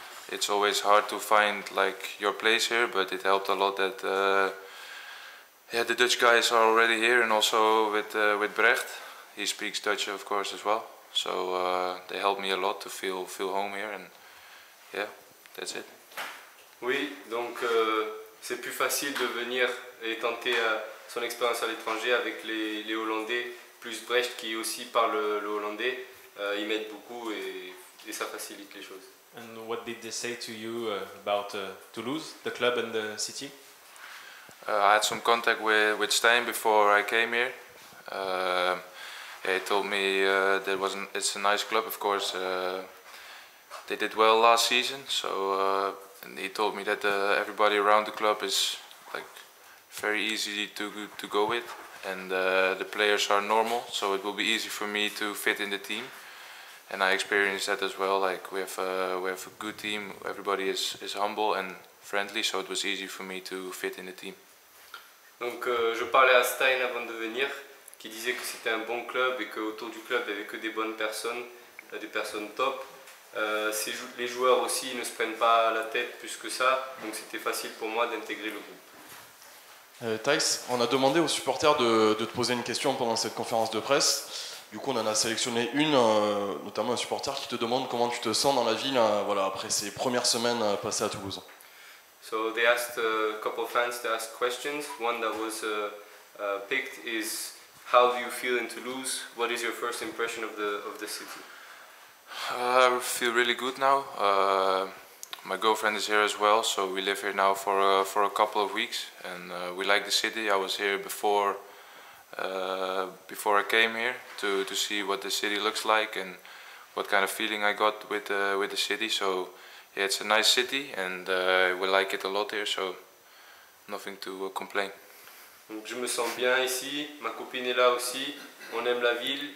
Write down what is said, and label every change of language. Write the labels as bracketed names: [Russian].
[English] It's always hard to find like your place here, but it helped a lot that yeah, the Dutch guys are already here, and also with Brecht. He speaks Dutch, of course, as well. So they helped me a lot to feel home here, and yeah, that's it. [French] Oui, donc c'est plus facile de venir et tenter son expérience à l'étranger avec les Hollandais, plus Brecht qui aussi parle le hollandais. Ils m'aident beaucoup et ça facilite les choses. [English] And what did they say to you about Toulouse, the club and the city? I had some contact with Stein before I came here. Yeah, he told me it's a nice club, of course. They did well last season, so and he told me that everybody around the club is like very easy to go with, and the players are normal, so it will be easy for me to fit in the team. And I experienced that as well. Like we have a good team. Everybody is humble and friendly, so it was easy for me to fit in the team. [French] Donc je parlais à Stein avant de venir, qui disait que c'était un bon club et qu'autour du club il n'y avait que des bonnes personnes, des personnes top. Les joueurs aussi ne se prennent pas la tête plus que ça, donc c'était facile pour moi d'intégrer le groupe. Thijs, on a demandé aux supporters de te poser une question pendant cette conférence de presse. Du coup, on en a sélectionné une, notamment un supporter qui te demande comment tu te sens dans la ville voilà, après ces premières semaines passées à Toulouse. [English] So they asked a couple of fans to ask questions. One that was picked is, how do you feel in Toulouse? What is your first impression of the city? I feel really good now. My girlfriend is here as well, so we live here now for a couple of weeks, and we like the city. I was here before I came here to see what the city looks like and what kind of feeling I got with the city. So yeah, it's a nice city, and we like it a lot here, so nothing to complain. [French] Donc je me sens bien ici, ma copine est là aussi, on aime la ville.